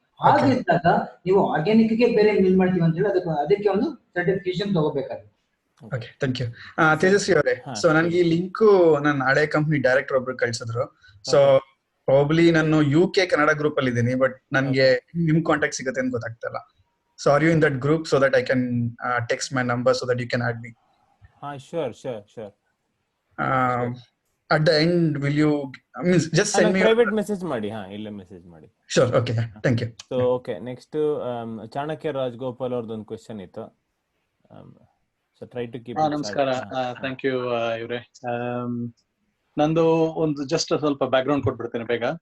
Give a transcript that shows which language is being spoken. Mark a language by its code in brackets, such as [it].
[kn] ಹಾಗಿದ್ದಾಗ ನೀವು ಆರ್ಗ್ಯಾನಿಕ್ ಗೆ ಬೇರೆ ಮಿಲ್ ಮಾಡ್ತೀವಿ ಅಂತ ಹೇಳಿ ಅದಕ್ಕೆ ಒಂದು certification ತಗೋಬೇಕಾಗುತ್ತೆ. [en] Okay, thank you. [kn] Tejasvi ಅವರೇ, ಸೊ ನನಗೆ ಈ ಲಿಂಕ್ ನನ್ನ ಹಳೆ ಕಂಪ್ನಿ ಡೈರೆಕ್ಟರ್ ಒಬ್ರು ಕಳ್ಸಿದ್ರು. ಸೊ ಪ್ರಾಬಬ್ಲಿ ನಾನು UK ಕನ್ನಡ ಗ್ರೂಪ್ ಅಲ್ಲಿ ಇದ್ದೀನಿ, ಬಟ್ ನನಗೆ ನಿಮ್ ಕಾಂಟ್ಯಾಕ್ಟ್ ಸಿಗುತ್ತೆ ಅಂತ ಗೊತ್ತಾಗ್ತಿಲ್ಲ. [en] So are you in that group so that I can text my number so that you can add me? Sure. At the end, will you just send me [kn] private message ಮಾಡಿ? ಇಲ್ಲ message ಮಾಡಿ. [en] Sure, okay, thank you. [kn] So okay, next Chanakya Rajagopal ಅವ್ರದ್ದು ಒಂದು question ಇತ್ತು. [en] So try to keep it. [kn] ನಮಸ್ಕಾರ, thank you ಇವ್ರೆ. ನಂದು ಒಂದು ಜಸ್ಟ್ ಸ್ವಲ್ಪ ಬ್ಯಾಕ್ ಗ್ರೌಂಡ್ ಕೊಟ್ಬಿಡ್ತೇನೆ ಬೇಗ.